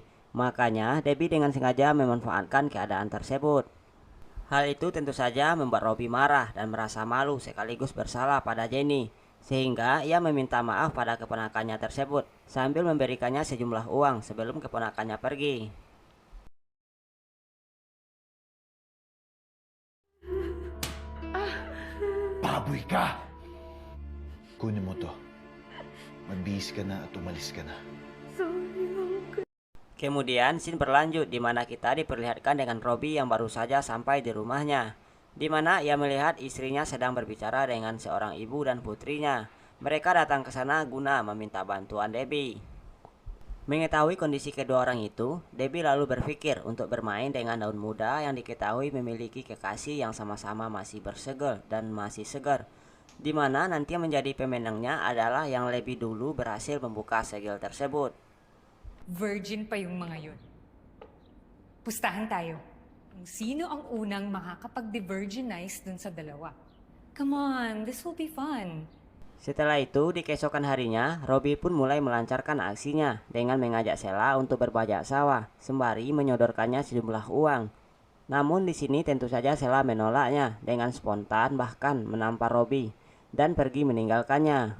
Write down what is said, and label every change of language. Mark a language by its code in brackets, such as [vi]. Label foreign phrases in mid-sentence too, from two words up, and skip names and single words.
[id] Makanya Debbie dengan sengaja memanfaatkan keadaan tersebut. Hal itu tentu saja membuat Robi marah dan merasa malu sekaligus bersalah pada Jenny. Sehingga ia meminta maaf pada keponakannya tersebut sambil memberikannya sejumlah uang sebelum keponakannya pergi. [tl] Baboy ka! Kunin mo to. Magbihis ka na at umalis ka na. [id] Kemudian scene berlanjut di mana kita diperlihatkan dengan Robi yang baru saja sampai di rumahnya, di mana ia melihat istrinya sedang berbicara dengan seorang ibu dan putrinya. Mereka datang ke sana guna meminta bantuan Debbie. Mengetahui kondisi kedua orang itu, Debbie lalu berpikir untuk bermain dengan daun muda yang diketahui memiliki kekasih yang sama-sama masih bersegel dan masih segar, di mana nanti menjadi pemenangnya adalah yang lebih dulu berhasil membuka segel tersebut. [tl] Virgin pa yung mga yun. Pustahan tayo. Kung sino ang unang makakapag-de-virginize dun sa dalawa. [en] Come on, this will be fun. [id] Setelah itu, di keesokan harinya, Robi pun mulai melancarkan aksinya dengan mengajak Sheila untuk berbajak sawah, sembari menyodorkannya sejumlah uang. Namun di sini tentu saja Sheila menolaknya dengan spontan bahkan menampar Robi dan pergi meninggalkannya.